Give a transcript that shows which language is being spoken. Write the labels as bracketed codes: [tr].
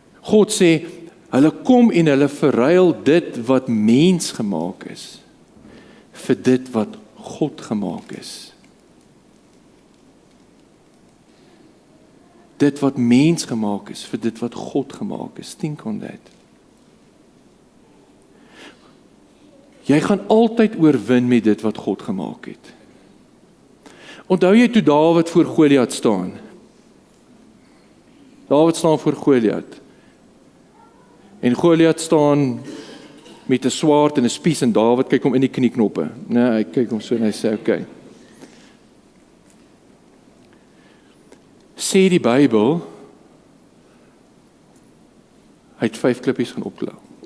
[af] God sê, hulle kom en hulle verruil dit wat mens gemaak is, vir dit wat God gemaak is. Dit wat mens gemaak is, vir dit wat God gemaak is. [en] Think on that. [af] Jy gaan altyd oorwin met dit wat God gemaak het. Onthou jy toe Dawid voor Goliat staan? Dawid staan voor Goliat. En Goliat staan met 'n swaard en 'n spies en Dawid kyk hom in die knieknoppe. Nee, hy kyk hom so en hy sê, okay. Sê die Bybel, hy het 5 klippies gaan optel.